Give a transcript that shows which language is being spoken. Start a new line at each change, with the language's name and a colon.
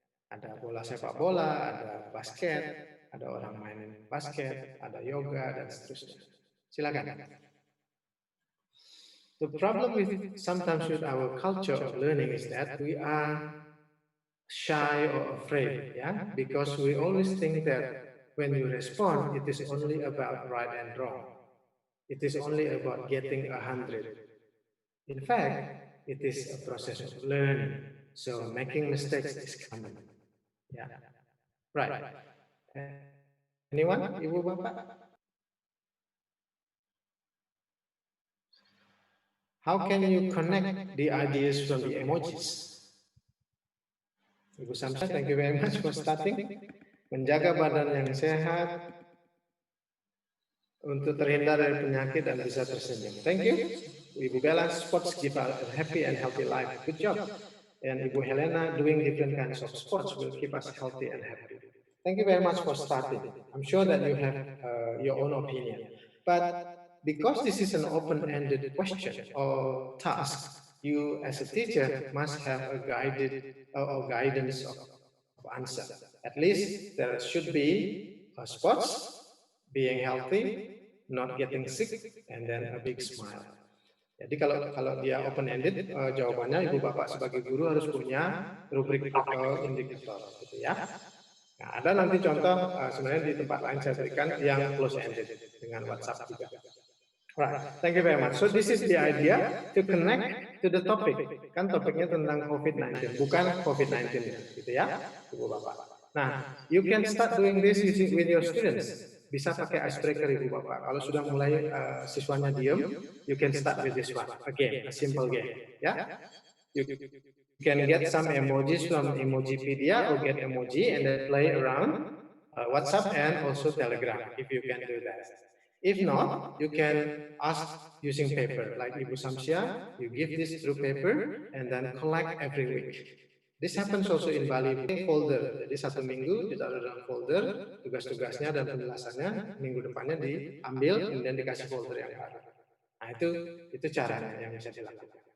Indonesian: Ada bola sepak bola, ada basket, ada orang main basket, ada yoga, dan seterusnya. Silakan.
English: The problem with sometimes with our culture of learning is that we are shy or afraid, because we always think that when you respond, it is only about right and wrong. It is only about getting 100. In fact, it is a process of learning. So making mistakes is common. Yeah. Right. Anyone? Ibu Bapak? How can you connect the ideas from the emojis? Ibu Samsa, thank you very much for starting.
Indonesian: Menjaga badan yang sehat untuk terhindar dari penyakit dan bisa tersenyum.
English: Thank you. Ibu Bella, sports give a happy and healthy life. Good job. And Ibu Helena, doing different kinds of sports will keep us healthy and happy. Thank you very much for starting. I'm sure that you have your own opinion. But because this is an open-ended question or task, you as a teacher must have a guided or guidance of answer. At least there should be sports, being healthy, not getting sick, and then a big smile.
Indonesian: Jadi kalau dia open ended, jawabannya Ibu Bapak sebagai guru harus punya rubrik atau indikator, gitu ya. Nah, ada nanti contoh sebenarnya di tempat lain saya berikan yang close ended dengan WhatsApp juga.
English: Right, thank you very much. So this is the idea to connect to the topic.
Indonesian: Kan topiknya tentang COVID-19, bukan COVID-19-nya, gitu ya, Ibu Bapak.
English: Nah, you can start doing this using with your students.
Indonesian: Bisa pakai icebreaker Ibu Bapak. Kalau sudah mulai siswanya diem,
English: you can start with this one. Again, a simple game. Ya, you can get some emojis from Emojipedia or get emoji and then play around WhatsApp and also Telegram if you can do that. If not, you can ask using paper, like Ibu Samsia, you give this through paper and then collect every week. This happens also in Bali folder.
Indonesian: Jadi satu minggu ditaruh dalam folder, tugas-tugasnya dan penjelasannya, minggu depannya diambil kemudian dikasih folder yang baru. Nah itu caranya yang bisa dilakukan.